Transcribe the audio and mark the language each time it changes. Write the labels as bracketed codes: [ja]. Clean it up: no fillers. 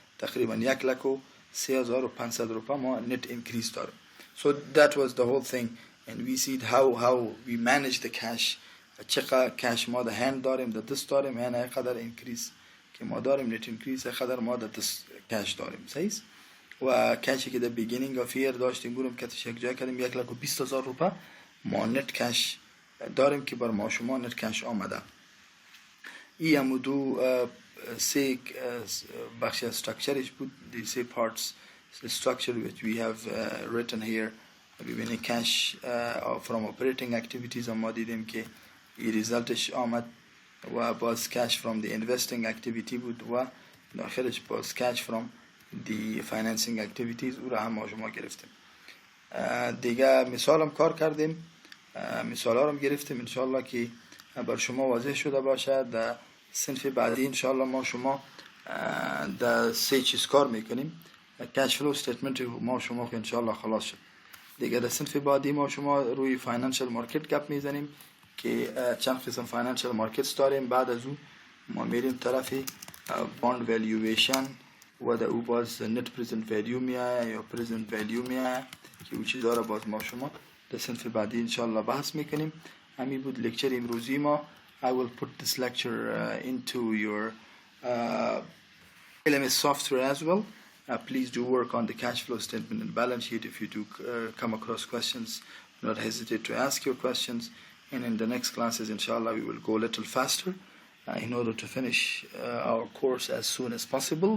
[fa] تقریبا 1,03,500 روپا ما net increase داریم. [en] So that was the whole thing, and we see how we manage the cash. [fa] چقدر کش ما در هند داریم، در دست داریم، یعنی قدر اینکریز که ما داریم، نت اینکریز قدر ما در دست کش داریم. صحیح. و کشی که در بیگینینگ آف ایر داشتیم بودیم کتش یک جای کردیم 1,20,000 روپا ما نت کش داریم که بر ما شما نت کش آمده. این هم دو سه بخش از structureش بود. [en] the say parts the structure which we have written here. [fa] ببینید [en] cash from operating activities [fa] ما دیدیم که این ریزالتش آمد و باز [en] cash from the investing activity [fa] بود و داخلش باز [en] cash from the financing activities [fa] او را هم ما شما گرفتیم. دیگه مثالم کار کردیم، مثال ها رو گرفتیم انشاءالله که بر شما واضح شده باشه. در صنف بعدی انشاءالله ما شما در سه چیز کار میکنیم. کش فلو استیتمنت ما شما که انشاءالله خلاص شد دیگه. در صنف بعدی ما شما روی فاینانشل مارکت گپ میزنیم که چند قسم فاینانشل مارکتس داریم. بعد از اون ما میریم طرف باند والویشن و در او باز نت پرزنت ولیو میایه یا پرزنت ولیو میایه که او چیزا را باز ما شما در صنف بعدی انشاءالله بحث میکنیم. همین بود لکچر امروزی ما. [en] I will put this lecture into your LMS software as well. Please do work on the cash flow statement and balance sheet. If you do come across questions, do not hesitate to ask your questions. And in the next classes, inshallah, we will go a little faster in order to finish our course as soon as possible.